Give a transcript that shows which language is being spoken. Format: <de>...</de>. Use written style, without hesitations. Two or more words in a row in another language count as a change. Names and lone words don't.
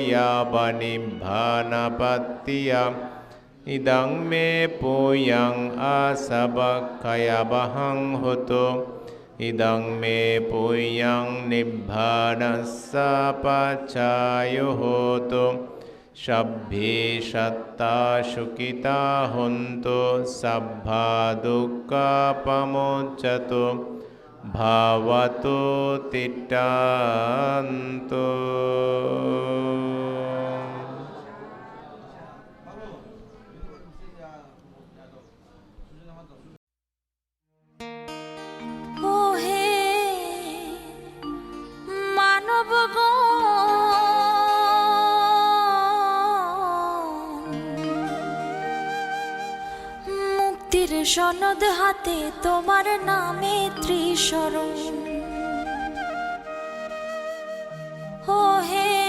<pi>yavanibhanapattiya idang me puyang asabakayabahang hotu idang me puyang nibbhanassa pacayo hotu Shabbhi shatta shukita hontu sabbha dukkha pamuccatu Bhavatu tittantu Oh hey</pi> <bn>মানবগণ মুক্তির সনদ হাতে তোমার নামে ত্রিশরণ ও হে</bn>